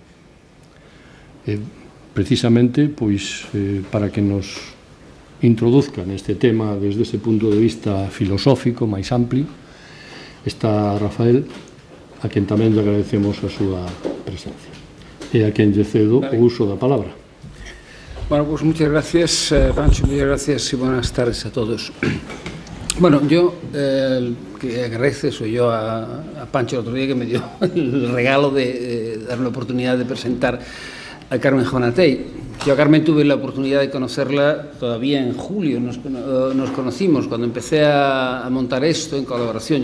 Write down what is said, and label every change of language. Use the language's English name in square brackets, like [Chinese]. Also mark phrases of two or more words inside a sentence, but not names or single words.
[Galician] Precisamente, pois, para que nos introduzca neste tema desde ese punto de vista filosófico máis amplio, está Rafael, a quen tamén lle agradecemos a súa presencia. E a quen lle cedo o uso da palabra. [Spanish] Bueno, pues muchas gracias, Pancho, muchas gracias y buenas tardes a todos. Bueno, yo que agradezco soy yo a Pancho el otro día que me dio el regalo de darme la oportunidad de presentar a Carmen Juana Tei. Yo a Carmen tuve la oportunidad de conocerla todavía en julio, nos conocimos cuando empecé a montar esto en colaboración.